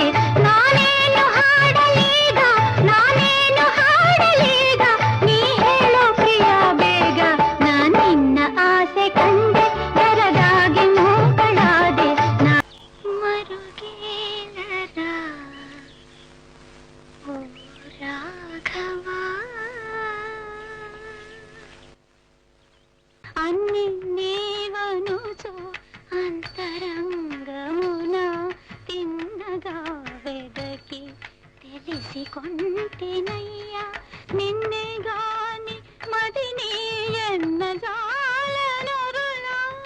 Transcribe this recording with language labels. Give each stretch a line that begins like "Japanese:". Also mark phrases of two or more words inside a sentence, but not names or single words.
Kannada: ನಾನೇನು ಹಾಡಲೀಗ, ನಾನೇನು ಹಾಡಲೀಗ, ನೀ ಹೇಳೋ ಪ್ರಿಯ ಬೇಗ. ನಾ ನಿನ್ನ ಆಸೆ ಕಂಡೆ ಬೆರಗಾಗಿ ಮೂಗಳಾದೆ, ನಾ
Telugu: మరుగేలరా ఓ రాఘవ. అన్ని నీవనుచు అంతరంగమున తిన్నగా వెదకి తెలిసి కొంటెనయ్యా, నిన్నే గాని మదిని ఎన్న జాలనరులా.